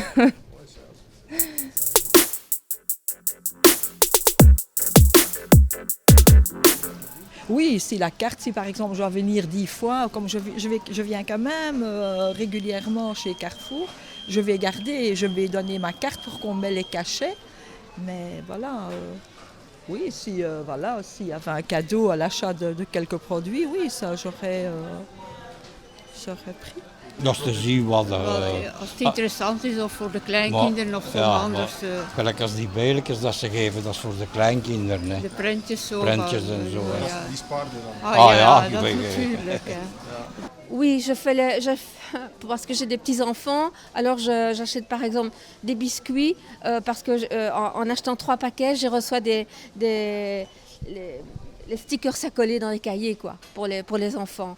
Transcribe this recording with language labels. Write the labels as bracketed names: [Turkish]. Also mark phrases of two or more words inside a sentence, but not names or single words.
[French] Oui, si la carte, si par exemple je dois venir 10 fois, comme je viens quand même régulièrement chez Carrefour, je vais garder et je vais donner ma carte pour qu'on mette les cachets. Mais voilà, oui, si voilà, s'il y avait un cadeau à l'achat de quelques produits, oui, ça j'aurais pris. [Dutch] Dat is te zien wat... als het interessant is of voor de kleinkinderen of zo anders. Gelijk als die bijletjes dat ze geven, dat is voor de kleinkinderen. Hè. De prentjes zo. Prentjes en zo. Ja. Die spaarden dan. Ja, dat natuurlijk. [French] Oui, je fais parce que j'ai des petits-enfants, alors j'achète par exemple des biscuits, parce que en achetant 3 paquets, je reçois les stickers à coller dans les cahiers quoi, pour les enfants.